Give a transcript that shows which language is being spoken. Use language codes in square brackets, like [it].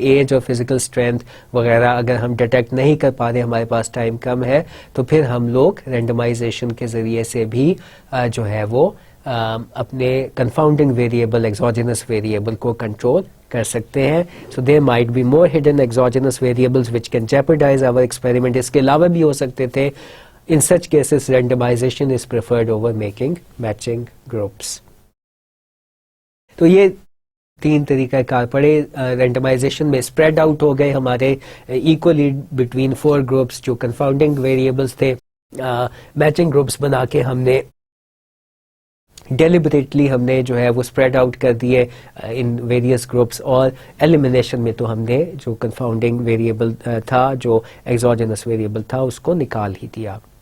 [ur] Age اور physical strength وغیرہ اگر ہم ڈیٹیکٹ نہیں کر پا رہے, ہمارے پاس ٹائم کم ہے, تو پھر ہم لوگ رینڈمائزیشن کے ذریعے سے بھی جو ہے وہ اپنے کنفاؤنڈنگ ویریبل, ایگزوجینس ویریبل کو کنٹرول کر سکتے ہیں. [en] So there might be more hidden exogenous variables which can jeopardize our experiment. [ur] اس کے علاوہ بھی ہو سکتے تھے. [en] In such cases, randomization is preferred over making matching groups. [ur] تو یہ 3 طریقہ کار پڑے. رینڈمائزیشن میں اسپریڈ آؤٹ ہو گئے ہمارے ایکولی بٹوین 4 گروپس جو کنفاؤنڈنگ ویریبلس تھے. میچنگ گروپس بنا کے ہم نے ڈیلیبریٹلی ہم نے جو ہے وہ اسپریڈ آؤٹ کر دیے ان ویریس گروپس, اور ایلیمینیشن میں تو ہم نے جو کنفاؤنڈنگ ویریبل تھا, جو ایگزوجینس ویریبل تھا, اس کو نکال ہی دیا.